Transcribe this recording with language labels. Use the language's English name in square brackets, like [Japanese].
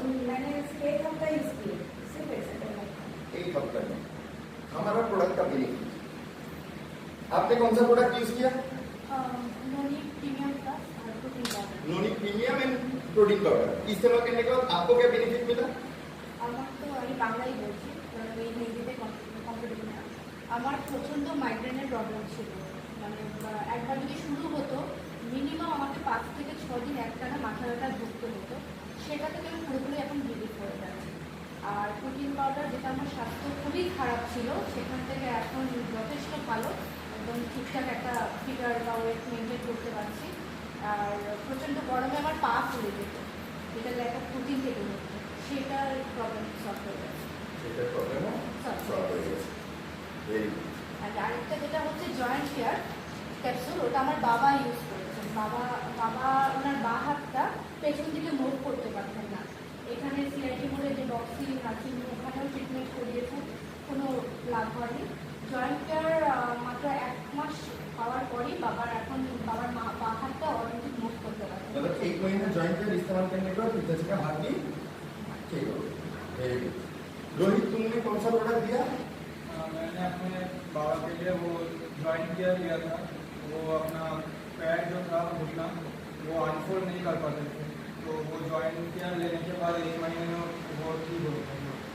[Hindi] मैंने इसके 1 हफ्ता यूज किया, सिर्फ एक हफ्ता में हमारा प्रोडक्ट का बेनिफिट। आपने कौन सा प्रोडक्ट यूज किया? नोनी प्रीमियम का protein powder. Noni premium and protein powder इस्तेमाल करने के बाद आपको क्या बेनिफिट मिला? [Bangla] আমার তো আমি বাংলাই বলছি, কারণ এই হিন্দিতে কম্পিটিশন না। আমার প্রচণ্ড মাইগ্রেনের প্রবলেম ছিল, মানে একবার যদি শুরু হতো মিনিমাম আমাকে 5 থেকে 6 দিন একটানা মাথা ব্যথা ভুগতে হতো। সেটা থেকে আমি পুরোপুরি এখন রিলিফ করে যাচ্ছি। আর প্রোটিন পাউডার, যেটা আমার স্বাস্থ্য খুবই খারাপ ছিল, সেখান থেকে এখন যথেষ্ট ভালো, একদম ঠিকঠাক একটা ফিগার বা ওয়েট মেনটেন করতে পারছি। আর প্রচণ্ড গরমে আমার পা ফুলে যেত, এটা একটা প্রোটিন থেকে হতো, সেটার প্রবলেম সলভ হয়ে গেছে। সেটার প্রবলেমও সলভ হয়ে গেছে। Very good. আর আরেকটা যেটা হচ্ছে জয়েন্ট কেয়ার ক্যাপসুল, ওটা আমার বাবা ইউজ করেছেন। বাবা ওনার বাঁ হাতটা পেছন দিকে মুভ করতে পারতেন না। এখানে সিআইটি মোড়ে যে বক্সিং নার্সিং ওখানেও ট্রিটমেন্ট করিয়েছেন, কোনো লাভ হয়নি। জয়েন্ট কেয়ার মাত্র 1 মাস পাওয়ার পরই বাবার বাঁ হাতটা অটোমেটিক মুভ করতে পারে। [Hindi] मतलब 1 महीना जॉइंट केयर इस्तेमाल करने के बाद पिताजी का हाथ भी ठीक हो गया। Very good. रोहित तुमने कौन सा प्रोडक्ट दिया? मैंने अपने बाबा के लिए वो जॉइंट किया लिया था। वो अपना पैर जो था घुटना वो अनफोल्ड नहीं कर पाते थे, तो वो जॉइंट केयर लेने के बाद 1 महीने में वो ठीक हो गया।